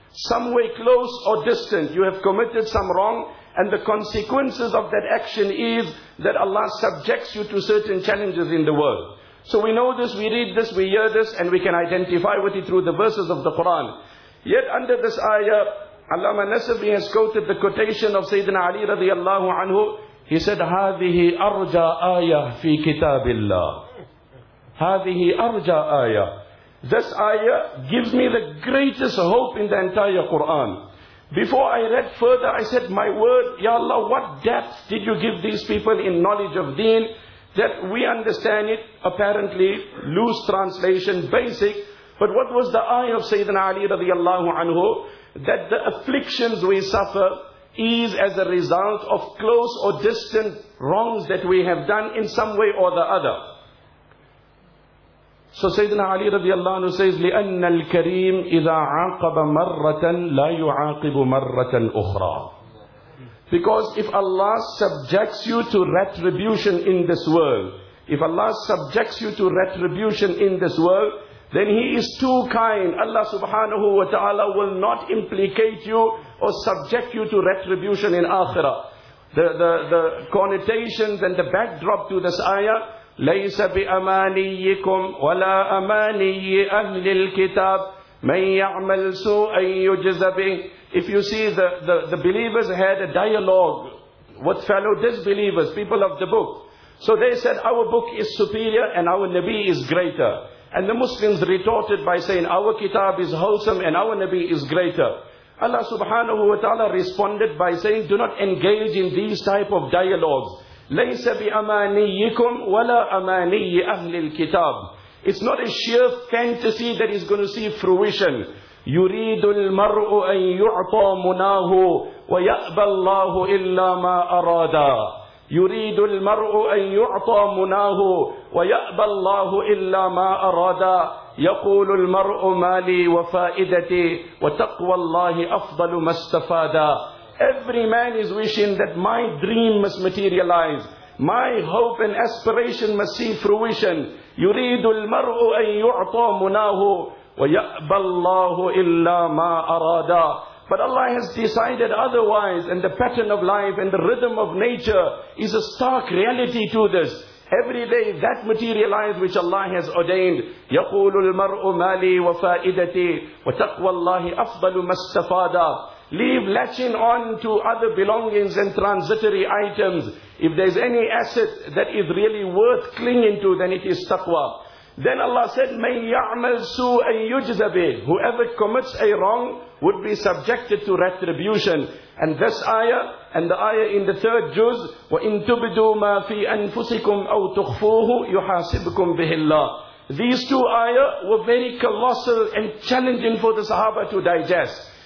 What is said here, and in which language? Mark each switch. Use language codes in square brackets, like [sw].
[en] Some way close or distant, you have committed some wrong, and the consequences of that action is that Allah subjects you to certain challenges in the world. So we know this, we read this, we hear this, and we can identify with it through the verses of the Quran. Yet under this ayah, Allama Nasabi has quoted the quotation of Sayyidina Ali radiallahu anhu. He said, [ar] هَذِهِ أَرْجَى آيَةٌ فِي كِتَابِ اللَّهِ. هَذِهِ أَرْجَى آيَةٌ. [en] This ayah gives me the greatest hope in the entire Quran. Before I read further, I said, my word, Ya Allah, what depth did you give these people in knowledge of deen that we understand it, apparently, loose translation, basic. But what was the ayah of Sayyidina Ali radiallahu anhu? That the afflictions we suffer is as a result of close or distant wrongs that we have done in some way or the other. [ar] So Sayyidina Ali radiallahu anhu says, لِأَنَّ الْكَرِيمِ إِذَا عَاقَبَ مَرَّةً لَا يُعَاقِبُ مَرَّةً أُخْرَى. [en] Because if Allah subjects you to retribution in this world, if Allah subjects you to retribution in this world, then he is too kind. Allah subhanahu wa ta'ala will not implicate you or subject you to retribution in akhirah. The connotations and the backdrop to this ayah, [ar] لَيْسَ بِأَمَانِيِّكُمْ وَلَا أَمَانِيِّ أَهْلِ الْكِتَابِ مَنْ يَعْمَلْ سُوءًا يُجْزَ بِهِ. [en] If you see the believers had a dialogue with fellow disbelievers, people of the book. So they said, our book is superior and our Nabi is greater. And the Muslims retorted by saying, our kitab is wholesome and our Nabi is greater. Allah subhanahu wa ta'ala responded by saying, do not engage in these type of dialogues. [ar] لَيْسَ بِأَمَانِيِّكُمْ وَلَا أَمَانِيِّ أَهْلِ الْكِتَابِ [en] It's not a sheer fantasy that is going to see fruition. [ar] يُرِيدُ الْمَرْءُ أَن يُعْطَى مُنَاهُ وَيَأْبَى اللَّهُ إِلَّا مَا أَرَادَى يُرِيدُ الْمَرْءُ أَن يُعْطَى مُنَاهُ وَيَأْبَى اللَّهُ إِلَّا مَا أَرَادَى يَقُولُ الْمَرْءُ مَا لِي وَفَائِدَتِي وَتَقْوَى اللَّهِ أَفْضَلُ مَا اسْتَفَادَى [en] Every man is wishing that my dream must materialize. My hope and aspiration must see fruition. [ar] يُرِيدُ الْمَرْءُ أَن يُعْطَى مُنَاهُ وَيَأْبَى اللَّهُ إِلَّا مَا أَرَادَى [en] But Allah has decided otherwise, and the pattern of life and the rhythm of nature is a stark reality to this. Every day that materialized which Allah has ordained. [ar] يَقُولُ الْمَرْءُ مَا لِي وَفَائِدَتِي وَتَقْوَى اللَّهِ أَفْضَلُ مَا اسْتَفَادَى [en] Leave latching on to other belongings and transitory items. If there's any asset that is really worth clinging to, then it is taqwa. Then Allah said, [ar] مَنْ يَعْمَلْ سُوءًا يُجْزَ بِهِ [en] Whoever commits a wrong would be subjected to retribution. And this ayah, and the ayah in the third juz, [ar] وَإِنْ تُبْدُوا مَا فِي أَنفُسِكُمْ أَوْ تُخْفُوهُ يُحَاسِبْكُمْ بِهِ اللَّهِ [en] These two ayah were very colossal and challenging for the Sahaba to digest.